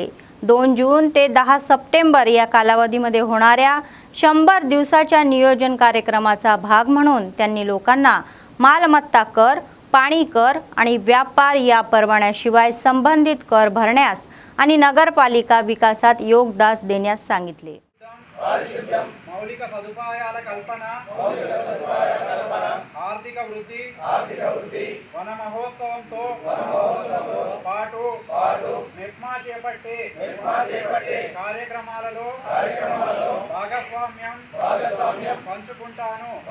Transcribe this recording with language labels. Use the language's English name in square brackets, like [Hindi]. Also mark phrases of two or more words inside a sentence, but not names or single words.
[Marathi] 2 जून ते 10 सप्टेंबर या कालावधीमध्ये होणाऱ्या 100 दिवसाच्या नियोजन कार्यक्रमाचा भाग म्हणून त्यांनी लोकांना मालमत्ता कर, पाणी कर आणि व्यापार या परवान्याशिवाय संबंधित कर भरण्यास आणि नगरपालिका विकासात योगदान देण्यास सांगितले. [Telugu] మౌలిక సదుపాయాల కల్పన ఆర్థిక వృద్ధి వన మహోత్సవంతో పాటు మెప్మా చేపట్టే కార్యక్రమాలలో భాగస్వామ్యం పంచుకుంటాను.